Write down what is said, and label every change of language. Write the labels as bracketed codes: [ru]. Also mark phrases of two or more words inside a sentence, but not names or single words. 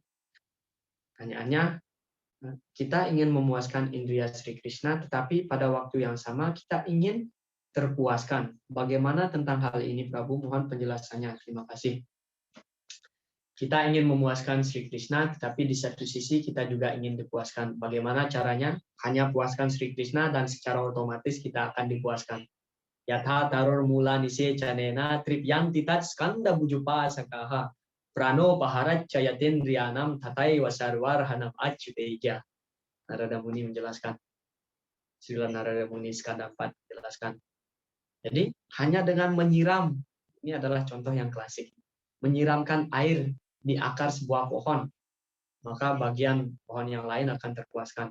[id] Pertanyaannya, kita ingin memuaskan indera Sri Krishna, tetapi pada waktu yang sama kita ingin terpuaskan. Bagaimana tentang hal ini, Prabu? Mohon penjelasannya. Terima kasih. Kita ingin memuaskan Sri Krishna, tetapi di satu sisi kita juga ingin dipuaskan. Bagaimana caranya? Hanya puaskan Sri Krishna dan secara otomatis kita akan dipuaskan. [sa] Yatha taror mula nise canena tripyan titat skanda bujupa sakaha prano paharat cayatin rianam tatai wasarwar hanam acuteja. [id] Narada Muni menjelaskan. Sila Narada Muni skanda 4 menjelaskan. Jadi hanya dengan menyiram, ini adalah contoh yang klasik, menyiramkan air di akar sebuah pohon, maka bagian pohon yang lain akan terpuaskan.